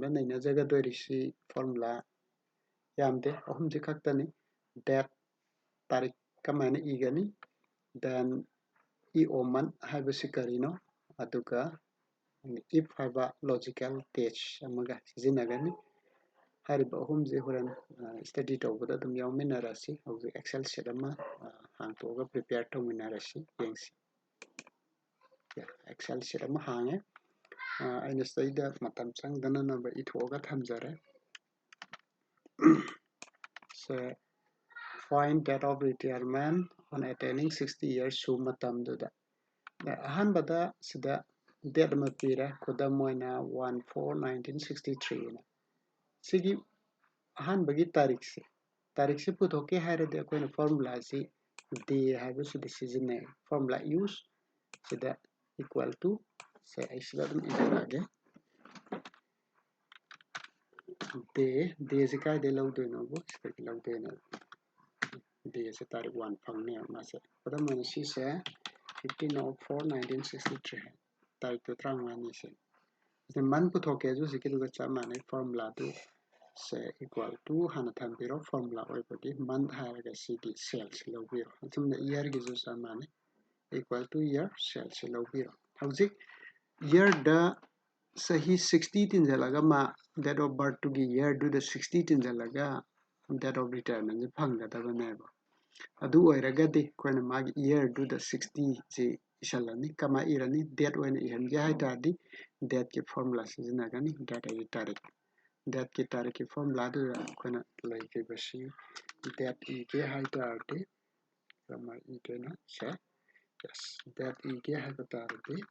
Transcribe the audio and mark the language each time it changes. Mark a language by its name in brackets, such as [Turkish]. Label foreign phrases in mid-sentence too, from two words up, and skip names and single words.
[Manipuri] ꯅꯩꯅꯖꯒꯗꯣꯔꯤꯁꯤ ꯐꯣꯔꯃꯨꯂꯥ ꯌꯥꯝꯗꯦ ꯑꯍꯨꯝꯁꯤ ꯈꯛꯇꯅꯤ date ꯇꯥꯔꯤꯛ ꯀꯃꯥꯏꯅ ꯏꯒꯅꯤ [English] then EO month [Manipuri] ꯍꯥꯏꯕꯁꯤ ꯀꯔꯤꯅꯣ ꯑꯗꯨꯒ if ꯍꯥꯏꯕ [English] logical test [Manipuri] ꯑꯃꯒ ꯁꯤꯖꯤꯟꯅꯒꯅꯤ ꯍꯥꯏꯔꯤꯕ ꯑꯍꯨꯝꯁꯤ ꯍꯣꯔꯦꯟ ꯁ꯭ꯇꯗꯤ ꯇꯧꯕꯗ ꯑꯗꯨꯝ ꯌꯥꯎꯃꯤꯟꯅꯔꯁꯤ ꯍꯧꯖꯤꯛ [English] excel sheet [Manipuri] ꯑꯃ ꯍꯥꯡꯇꯣꯛꯑꯒ ꯄ꯭ꯔꯤꯄꯦꯌꯔ ꯇꯧꯃꯤꯟꯅꯔꯁꯤ ꯌꯦꯡꯁꯤ [English] excel sheet [Manipuri] ꯑꯃ ꯍꯥꯡꯉꯦ ꯑꯩꯅ ꯁꯤꯗꯩꯗ ꯃꯇꯝ ꯆꯪꯗꯅꯅꯕ ꯏꯊꯣꯛꯑꯒ ꯊꯝꯖꯔꯦ ꯁꯦ find [English] date of retirement on attaining 60 years [Manipuri] ꯁꯨ ꯃꯇꯝꯗꯨꯗ ꯑꯍꯥꯟꯕꯗ ꯁꯤꯗ date ꯑꯃ ꯄꯤꯔꯦ ꯈꯨꯗꯝ ꯑꯣꯏꯅ 1/4/1963 ꯅ ꯁꯤꯒꯤ ꯑꯍꯥꯟꯕꯒꯤ ꯇꯥꯔꯤꯛꯁꯤ ꯄꯨꯊꯣꯛꯀꯦ ꯍꯥꯏꯔꯗꯤ ꯑꯩꯈꯣꯏꯅ ꯐꯣꯔꯃꯨꯂꯥꯁꯤ ꯗꯦ ꯍꯥꯏꯕꯁꯤꯗ ꯁꯤꯖꯤꯟꯅꯩ ꯐꯣꯔꯃꯨꯂꯥ ꯌꯨꯁ ꯁꯤꯗ [English] equal to [Manipuri] ꯁꯦ ꯑꯩ ꯁꯤꯗ ꯑꯗꯨꯝ ꯏꯖꯔꯛꯑꯒꯦ ꯗꯦꯁꯤ ꯀꯥꯏꯗꯩ ꯂꯧꯗꯣꯏꯅꯣꯕꯨ ꯁꯤꯗꯒꯤ ꯂꯧꯗꯣꯏꯅꯦ ꯗꯦꯁꯦ ꯇꯥꯔꯤꯛ 1 ꯐꯪꯅꯦꯕ ꯃꯥꯁꯦ ꯈꯨꯗꯝ ꯑꯣꯏꯅ ꯁꯤꯁꯦ 15/04/1963 ꯇꯥꯔꯤꯛꯇꯣ 35ꯅꯤꯁꯦ ꯁꯤꯗ ꯃꯟ ꯄꯨꯊꯣꯛꯀꯦꯁꯨ ꯍꯧꯖꯤꯛꯀꯤꯗꯨꯒ ꯆꯞ ꯃꯥꯟꯅꯩ ꯐꯣꯔꯃꯨꯂꯥꯗꯨ ꯁꯦ [English] equal to [Manipuri] ꯍꯥꯟꯅ ꯊꯝꯕꯤꯔꯣ ꯐꯣꯔꯃꯨꯂꯥ ꯑꯣꯏꯕꯒꯤ ꯃꯟꯊ ꯍꯥꯏꯔꯒ ꯁꯤꯒꯤ ꯁꯦꯜꯁꯤ ꯂꯧꯕꯤꯔꯣ ꯑꯁꯨꯝꯅ ꯏꯌꯔꯒꯤꯁꯨ ꯆꯞ ꯃꯥꯟꯅꯩ [English] equal to year [Manipuri] ꯁꯦꯜꯁꯤ ꯂꯧꯕꯤꯔꯣ ꯍꯧꯖꯤꯛ ꯏꯌꯔꯗ ꯆꯍꯤ 60 ꯇꯤꯟꯖꯜꯂꯒ ꯃꯥ [English] date of birth [Manipuri] ꯇꯨꯒꯤ ꯏꯌꯔꯗꯨꯗ 60 ꯇꯤꯟꯖꯜꯂꯒ [English] date of retirement [Manipuri] ꯁꯤ ꯐꯪꯒꯗꯕꯅꯦꯕ ꯑꯗꯨ ꯑꯣꯏꯔꯒꯗꯤ ꯑꯩꯈꯣꯏꯅ ꯃꯥꯒꯤ ꯏꯌꯔꯗꯨꯗ 60ꯁꯤ ꯏꯁꯜꯂꯅꯤ ꯀꯃꯥꯏ ꯏꯔꯅꯤ ꯗꯦꯠ ꯑꯣꯏꯅ ꯏꯍꯟꯒꯦ ꯍꯥꯏꯇꯥꯔꯗꯤ ꯗꯦꯠꯀꯤ ꯐꯣꯔꯃꯨꯂꯥ ꯁꯤꯖꯤꯟꯅꯒꯅꯤ ꯗꯦꯠ ꯍꯥꯏꯗꯤ ꯇꯥꯔꯤꯛ ꯗꯦꯠꯀꯤ ꯇꯥꯔꯤꯛꯀꯤ ꯐꯣꯔꯃꯨꯂꯥꯗꯨꯗ ꯑꯩꯈꯣꯏꯅ ꯂꯩꯈꯤꯕꯁꯤ ꯗꯦꯠ ꯏꯒꯦ ꯍꯥꯏꯇꯥꯔꯗꯤ ꯀꯃꯥꯏ ꯏꯗꯣꯏꯅꯣ ꯁꯦ ꯌꯦꯁ ꯗꯦꯠ ꯏꯒꯦ ꯍꯥꯏꯕ ꯇꯥꯔꯗꯤ